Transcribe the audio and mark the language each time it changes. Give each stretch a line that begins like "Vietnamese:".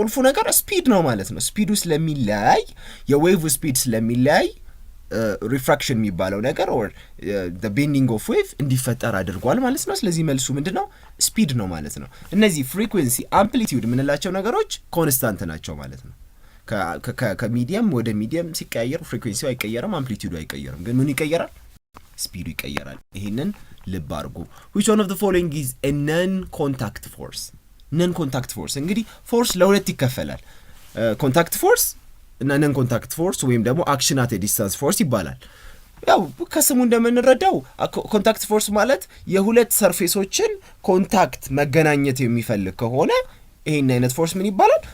Amharic: ቁልፉ ነገር ስፒድ ነው ማለት ነው። ስፒዱ ስለሚለያይ የዌቭ ስፒድ ስለሚለያይ ሪፍራክሽን የሚባለው ነገር
English: or the bending of wave
Amharic: እንዲፈጠር አድርጓል ማለት ነው። ስለዚህ መልሱ ምንድነው? ስፒድ ነው ማለት ነው። እነዚህ ፍሪኩዌንሲ አምፕሊቲዩድ የምንላቸው ነገሮች ኮንስታንት ናቸው ማለት ነው። ከሚዲየም ወደ ሚዲየም ሲቀያየር ፍሪኩዌንሲው አይቀየርም፣ አምፕሊቲዩዱ አይቀየርም። ግን ምን ይቀየራል? ስፒዱ ይቀየራል። ይሄንን ልብ አድርጉ።
English: which one of the following is a non contact force?
Amharic: non contact force እንግዲህ ፎርስ ለሁለት ይከፈላል። ኮንታክት ፎርስ እና ነን ኮንታክት ፎርስ ወይም ደግሞ አክሽን አት ዲስታንስ ፎርስ ይባላል። ያው ከስሙ እንደምንረዳው ኮንታክት ፎርስ ማለት የሁለት ሰርፌሶችን ኮንታክት መገናኘት የሚፈልግ ከሆነ ይሄን አይነት ፎርስ ምን ይባላል?